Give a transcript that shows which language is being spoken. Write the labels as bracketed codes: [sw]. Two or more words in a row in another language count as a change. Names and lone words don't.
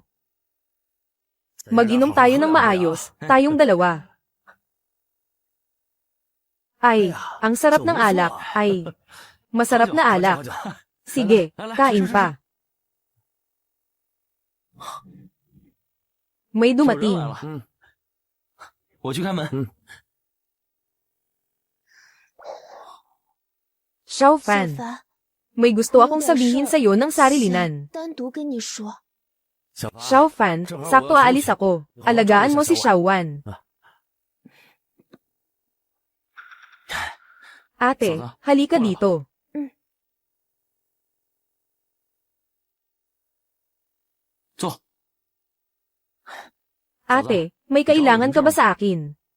[tl] Mag-inom tayo ng maayos, tayong dalawa. Ay, ang sarap ng alak. Ay, masarap na alak. Sige, kain pa. May dumating. [zh] 我去开门。 [tl] Xiao Fan, may gusto akong sabihin sa'yo ng sarilinan. [zh] 单独跟你说。 [tl] Xiao Fan, sakto aalis ako. Alagaan mo si Xiao Wan. Ate, halika dito. Ate, may kailangan ka ba sa akin?